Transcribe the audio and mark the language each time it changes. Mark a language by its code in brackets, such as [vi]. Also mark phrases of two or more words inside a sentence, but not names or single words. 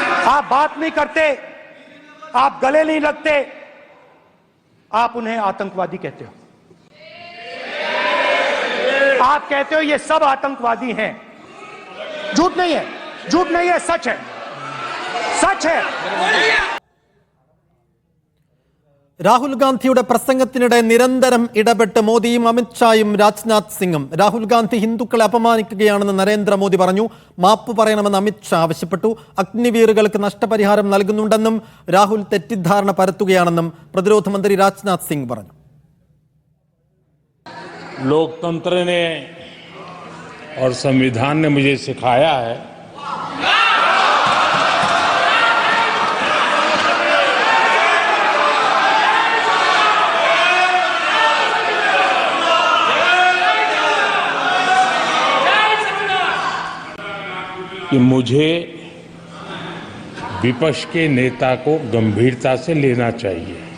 [hi] आप बात नहीं करते, आप गले नहीं लगते, आप उन्हें आतंकवादी कहते हो। आप कहते हो ये सब आतंकवादी हैं। झूठ नहीं है, झूठ नहीं है, सच है, सच है। [ml] രാഹുൽ ഗാന്ധിയുടെ പ്രസംഗത്തിനിടെ നിരന്തരം ഇടപെട്ട് മോദിയും അമിത്ഷായും രാജ്നാഥ് സിംഗും. രാഹുൽ ഗാന്ധി ഹിന്ദുക്കളെ അപമാനിക്കുകയാണെന്ന് നരേന്ദ്രമോദി പറഞ്ഞു. മാപ്പ് പറയണമെന്ന് അമിത്ഷാ ആവശ്യപ്പെട്ടു. അഗ്നിവീറുകൾക്ക് നഷ്ടപരിഹാരം നൽകുന്നുണ്ടെന്നും രാഹുൽ തെറ്റിദ്ധാരണ പരത്തുകയാണെന്നും പ്രതിരോധ മന്ത്രി രാജ്നാഥ് സിംഗ് പറഞ്ഞു. [hi] लोकतंत्र ने और संविधान ने मुझे सिखाया है कि मुझे विपक्ष के नेता को गंभीरता से लेना चाहिए।